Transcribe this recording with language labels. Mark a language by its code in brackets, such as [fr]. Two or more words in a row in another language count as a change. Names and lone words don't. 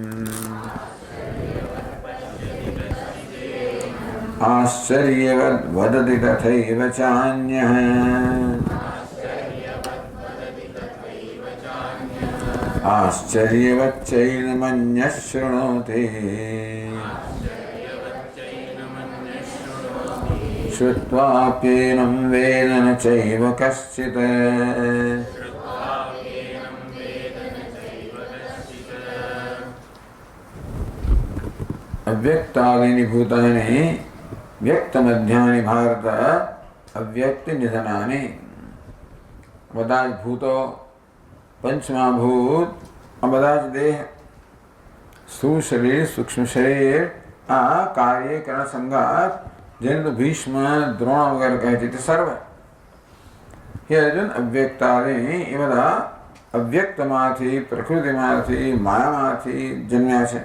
[sa] आश्चर्यवद् वदति तथैव चान्यः आश्चर्यवच्चैनमन्यः शृणोति श्रुत्वाप्येनं वेद न चैव कश्चित्। अव्यक्तादीनि भूतानि व्यक्तमध्यानि भारत अव्यक्ति निधनानि। [gu] બધા જ ભૂતો પંચમહાભૂત આ બધા જ દેહ સ્થૂળ શરીર સૂક્ષ્મ શરીર આ કાર્યકરણ સંઘાત જેને તો ભીષ્મ દ્રોણ વગેરે કહે છે તે સર્વ હે અર્જુન અવ્યક્તાદિ એ બધા અવ્યક્તમાંથી પ્રકૃતિમાંથી માયામાંથી જન્મ્યા છે।